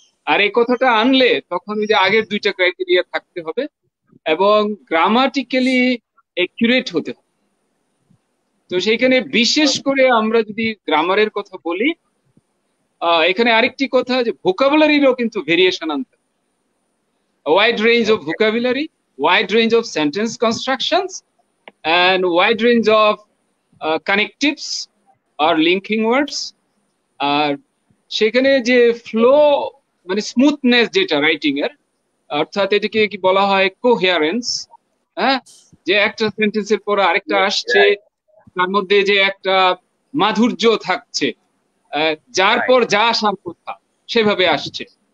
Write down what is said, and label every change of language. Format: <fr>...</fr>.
<bn>আর এই কথাটা আনলে তখন ওই যে আগের দুইটা ক্রাইটেরিয়া থাকতে হবে, এবং গ্রামাটিক্যালি একিউরেট হতে হবে। তো সেইখানে বিশেষ করে আমরা যদি গ্রামারের কথা বলি, এখানে আরেকটি কথা যে ভোকাবুলারিরও কিন্তু ভেরিয়েশন আনতে হবে।</bn> <en>A wide range of vocabulary, wide range of sentence constructions, and wide range of connectives or linking words.</en> <bn>আর সেখানে যে ফ্লো মানে স্মুথনেস যেটা রাইটিং এর, অর্থাৎ এটাকে কি বলা হয় কোহেরেন্স, হ্যাঁ, যে একটা সেন্টেন্সের পর আরেকটা আসছে, তার মধ্যে যে একটা মাধুর্য থাকছে, যার পর যা আসার কথা সেভাবে আসছে।</bn>